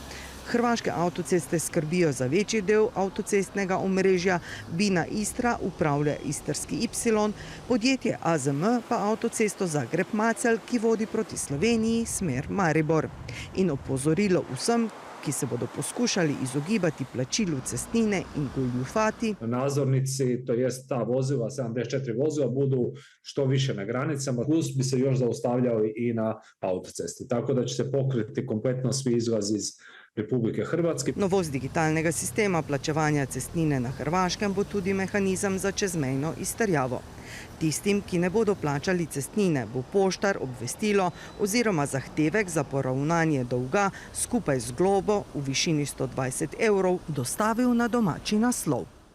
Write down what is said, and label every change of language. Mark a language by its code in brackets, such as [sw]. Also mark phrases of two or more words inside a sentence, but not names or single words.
[sl] Hrvaške avtoceste skrbijo za večji del avtocestnega omrežja, Bina Istra upravlja Istarski Y, podjetje AZM pa avtocesto Zagreb-Macelj, ki vodi proti Sloveniji, smer Maribor. In opozorilo vsem, ki se bodo poskušali izogibati plačilu cestnine in goljufati. [hr] Nadzornici, to jest ta vozila, 74 vozila, budu što više na granicama, plus bi se još zaustavljali i na autocesti. Tako da će se pokriti kompletno svi izlazi iz Republike Hrvatske. [sl] Novost digitalnega sistema plačevanja cestnine na Hrvaškem bo tudi mehanizem za čezmejno izterjavo. Tistim, ki ne bodo plačali cestnine, bo poštar obvestilo oziroma zahtevek za poravnanje dolga skupaj z globo v višini 120 € dostavil na domači naslov.